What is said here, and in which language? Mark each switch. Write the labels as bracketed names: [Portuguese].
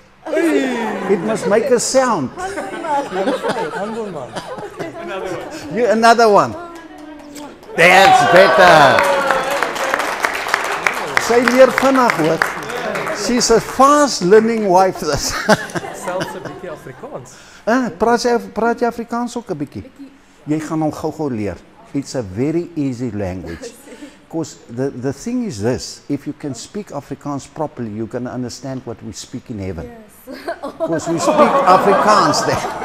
[English] It must make a sound. Another one. That's better. [Afrikaans] Sy leer vinnig, hoor. [English] She's a fast learning wife. [Afrikaans] Selfs 'n bietjie Afrikaans. Praat jy Afrikaans ook 'n bietjie? Jy gaan hom gou-gou leer. [English] It's a very easy language. Because the thing is this, if you can speak Afrikaans properly, you're going to understand what we speak in heaven. Yes. Because we speak Afrikaans there.